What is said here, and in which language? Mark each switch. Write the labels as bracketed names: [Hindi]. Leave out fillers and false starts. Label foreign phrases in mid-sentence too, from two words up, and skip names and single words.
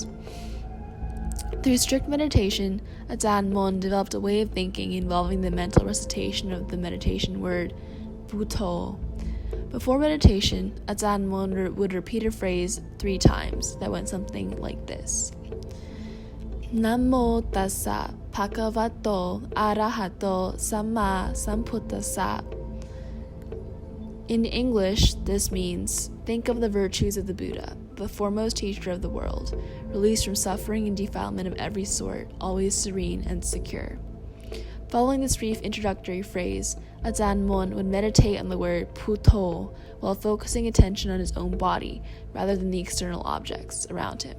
[English] Through strict meditation, Ajahn Mun developed a way of thinking involving the mental recitation of the meditation word Buddho. Before meditation, Ajahn Mun would repeat a phrase 3 times that went something like this: [Pali] Namo tassa bhagavato arahato samma sambuddhassa. [English] In English, this means, think of the virtues of the Buddha, the foremost teacher of the world, released from suffering and defilement of every sort, always serene and secure. Following this brief introductory phrase, Ajahn Mun would meditate on the word Buddho while focusing attention on his own body rather than the external objects around him.